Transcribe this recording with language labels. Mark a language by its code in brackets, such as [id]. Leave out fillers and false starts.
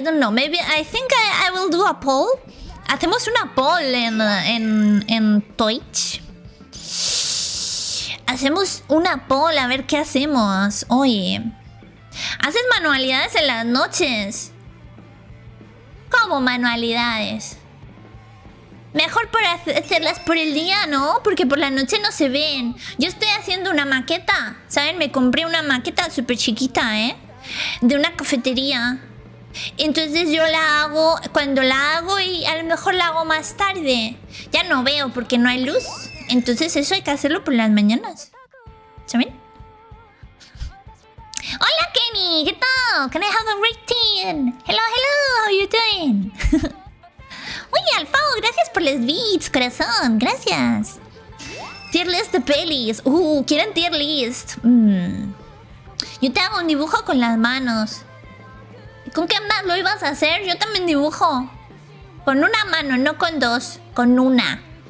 [en] Maybe I think I will do a poll. [es] Hacemos una poll en Twitch. Hacemos una poll a ver qué hacemos. Oye, ¿haces manualidades en las noches? ¿Cómo manualidades? Mejor para hacerlas por el día, ¿no? Porque por la noche no se ven. Yo estoy haciendo una maqueta, ¿saben? Me compré una maqueta súper chiquita, ¿eh? de una cafetería. Entonces yo la hago cuando la hago y a lo mejor la hago más tarde. Ya no veo porque no hay luz. Entonces eso hay que hacerlo por las mañanas. ¿Saben? Hola Kenny, ¿qué tal? [en] Can I have a rating? Hello, hello, how you doing? [es] Oye, Alfao, gracias por los beats, corazón, gracias. Tier list de pelis. ¿Quieren tier list? Yo te hago un dibujo con las manos. ¿Y con qué más lo ibas a hacer? Yo también dibujo. Con una mano, no con dos. Con una.